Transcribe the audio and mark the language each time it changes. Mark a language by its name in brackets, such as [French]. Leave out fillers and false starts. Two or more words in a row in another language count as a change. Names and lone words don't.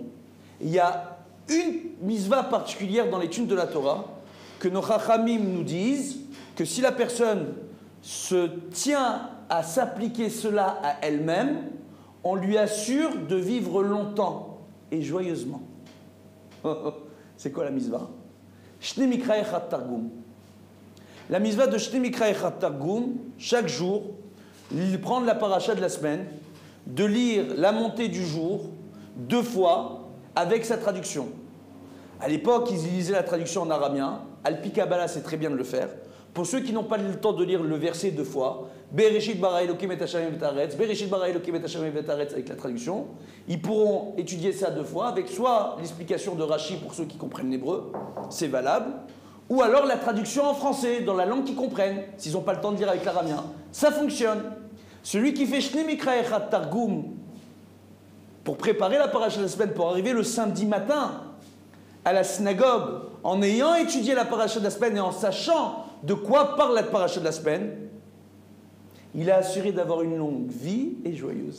[French] Il y a une misva particulière dans l'étude de la Torah que nos chachamim nous disent que si la personne se tient à s'appliquer cela à elle-même, on lui assure de vivre longtemps et joyeusement. C'est quoi la misva? [Hebrew] שנים מקרא אחד תרגום. [French] La misva de [Hebrew] שנים מקרא אחד תרגום, [French] chaque jour, prendre la paracha de la semaine, de lire la montée du jour 2 fois avec sa traduction. À l'époque, ils lisaient la traduction en araméen. [Hebrew] על פי קבלה, [French] c'est très bien de le faire. Pour ceux qui n'ont pas le temps de lire le verset 2 fois, [Hebrew] בראשית ברא אלקים את השמים ואת הארץ בראשית ברא אלקים את השמים ואת הארץ [French] avec la traduction, ils pourront étudier ça 2 fois avec soit l'explication de Rashi pour ceux qui comprennent l'hébreu, c'est valable, ou alors la traduction en français, dans la langue qu'ils comprennent, s'ils n'ont pas le temps de lire avec l'araméen. Ça fonctionne. Celui qui fait [Hebrew] שנים מקרא אחד תרגום [French] pour préparer la paracha de la semaine, pour arriver le samedi matin à la synagogue, en ayant étudié la paracha de la semaine et en sachant de quoi parle la paracha de la semaine, il a assuré d'avoir une longue vie et joyeuse.